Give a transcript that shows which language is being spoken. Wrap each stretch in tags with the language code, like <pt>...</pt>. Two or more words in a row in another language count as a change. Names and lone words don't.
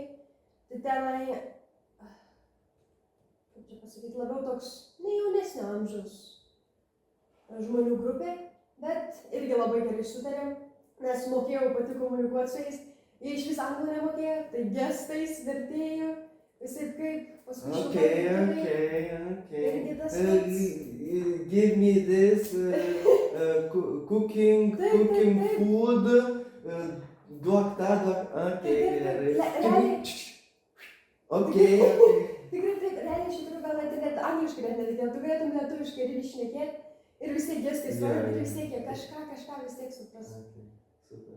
<lt>Tai tenai, kaip čia pasakyti, labiau toks nejaunesnio amžiaus žmonių grupė, bet irgi labai gerai sutarėm, nes mokėjau pati komunikuoti su jais, jie iš vis anglų nemokėjo, tai gestais, vertėjų, visai kaip paskui Irgi tas pats.</lt> <en>Give me this, cooking food,</en> <lt>duok tą, okei. Tikrai taip, realiai iš tikrųjų gal net angliškai net nereikėjo, tu galėtum lietuviškai ir šnekėti ir vis tiek gestai stovi, ir vis tiek kažką vis tiek supras. Super.</lt>